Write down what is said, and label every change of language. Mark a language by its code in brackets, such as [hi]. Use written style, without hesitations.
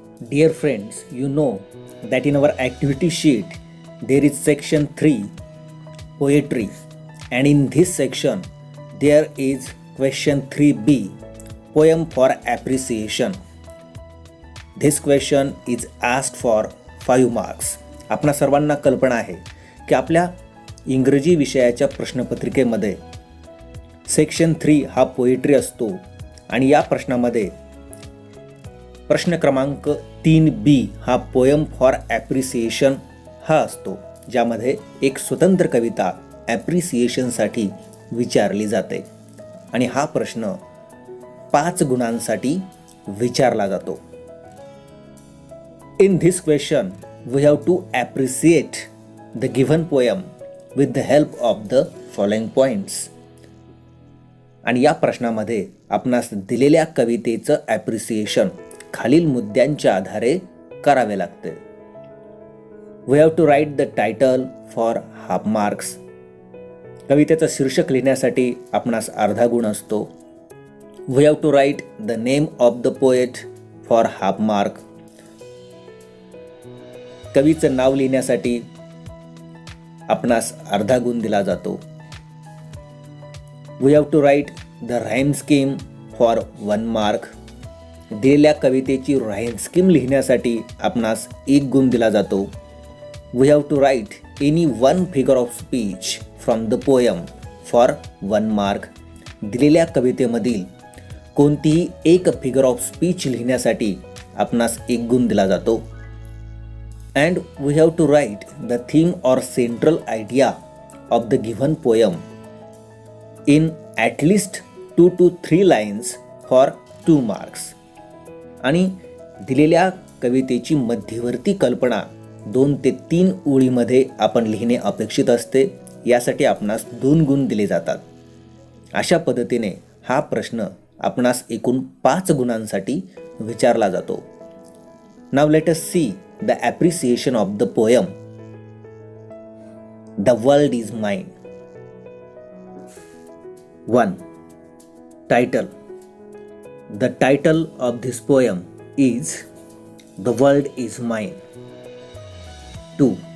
[en] Dear friends, you know that in our activity sheet there is section 3, Poetry, and in this section there is question 3b, Poem for Appreciation. This question is asked for 5 marks. [mr] आपणा सर्वांना कल्पना आहे की आपल्या इंग्रजी विषयाच्या प्रश्नपत्रिकेमध्ये section 3 हा poetry असतो आणि या प्रश्नामध्ये प्रश्न क्रमांक 3b हा पोएम फॉर ॲप्रिसिएशन हा असतो, ज्यामध्ये एक स्वतंत्र कविता ॲप्रिसिएशनसाठी विचारली जाते आणि हा प्रश्न 5 गुणांसाठी विचारला जातो. [en] In this question, we have to appreciate the given poem with the help of the following points. [mr] आणि या प्रश्नामध्ये आपणास दिलेल्या कवितेचं ॲप्रिसिएशन खालील मुद्द्यांच्या आधारे करावे लागते. [en] We have to write the title for half marks. [mr] कवितेचं शीर्षक लिहिण्यासाठी आपणास अर्धा गुण असतो. [en] We have to write the name of the poet for half mark. [mr] कवीचं नाव लिहिण्यासाठी आपणास अर्धा गुण दिला जातो. [en] We have to write the rhyme scheme for 1 mark. [mr] दिलेल्या कवितेची राईम स्कीम लिहिण्यासाठी आपणास 1 गुण दिला जातो. [en] We have to write any one figure of speech from the poem for 1 mark. [mr] दिलेल्या कवितेमधील कोणतीही एक फिगर ऑफ स्पीच लिहिण्यासाठी आपणास 1 गुण दिला जातो. [en] And we have to write the theme or central idea of the given poem in at least 2 to 3 lines for 2 marks. [mr] आणि दिलेल्या कवितेची मध्यवर्ती कल्पना 2 ते 3 ओळीमध्ये आपण लिहिणे अपेक्षित असते. यासाठी आपणास 2 गुण दिले जातात. अशा पद्धतीने हा प्रश्न आपणास एकूण 5 गुणांसाठी विचारला जातो. [en] Now let us see the appreciation of the poem The World Is Mine. 1. Title. The title of this poem is The World Is Mine. 2.